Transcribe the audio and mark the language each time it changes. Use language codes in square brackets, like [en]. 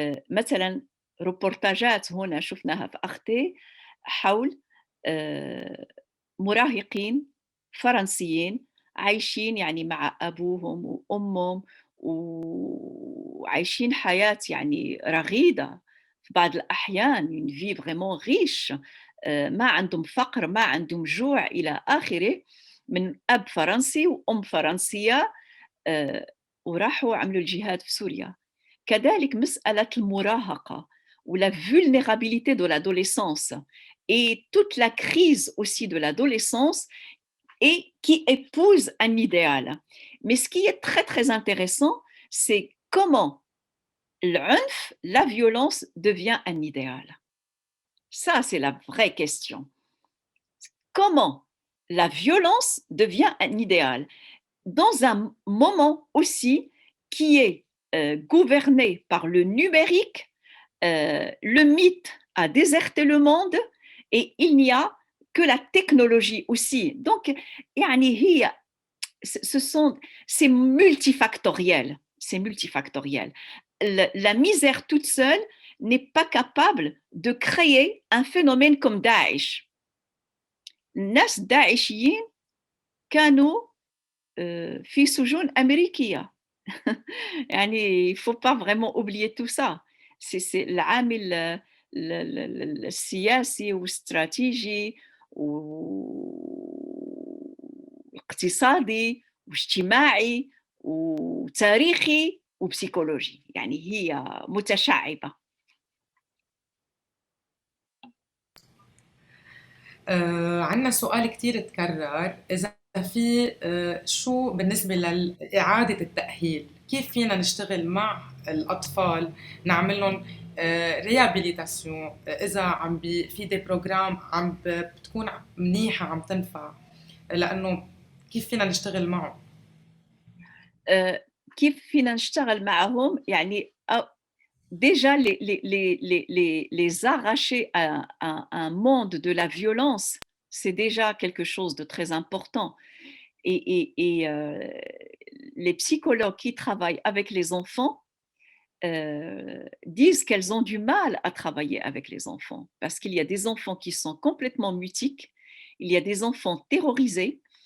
[ar] مثلا روبورتاجات هنا شفناها في أختي حول مراهقين فرنسيين عايشين يعني مع أبوهم وأمهم وعايشين حياة يعني رغيدة في بعض الأحيان une vie vraiment riche، ما عندهم فقر، ما عندهم جوع إلى آخره، من أب فرنسي وأم فرنسية وراحوا عملوا الجهاد في سوريا. كذلك مسألة المراهقة [fr] ou la vulnérabilité de l'adolescence et toute la crise aussi de l'adolescence et qui épouse un idéal. Mais ce qui est très très intéressant, c'est comment l'عنف, la violence devient un idéal. Ça, c'est la vraie question. Comment la violence devient un idéal dans un moment aussi qui est gouverné par le numérique. Le mythe a déserté le monde et il n'y a que la technologie aussi. Donc, c'est multifactoriel. C'est multifactoriel. La misère toute seule n'est pas capable de créer un phénomène comme Daesh. [ar] الناس الداعشيين كانوا في سجون أمريكية. [fr] يعني il faut pas vraiment oublier tout ça. C'est العامل [ar] السياسي والاستراتيجي والاقتصادي واجتماعي وتاريخي وبسيكولوجي، يعني هي متشعبة. عندنا سؤال كتير تكرر، إذا في شو بالنسبة لإعادة التأهيل، كيف فينا نشتغل مع الأطفال نعمل لهم ريابيليتاسيون إذا في دي بروجرام بتكون منيحة عم تنفع، لأنه كيف فينا نشتغل معهم؟ كيف فينا نشتغل معهم؟ يعني [fr] déjà les arracher à un monde de la violence, c'est déjà quelque chose de très important. Et les psychologues qui travaillent avec les enfants disent qu'elles ont du mal à travailler avec les enfants parce qu'il y a des enfants qui sont complètement mutiques, il y a des enfants terrorisés,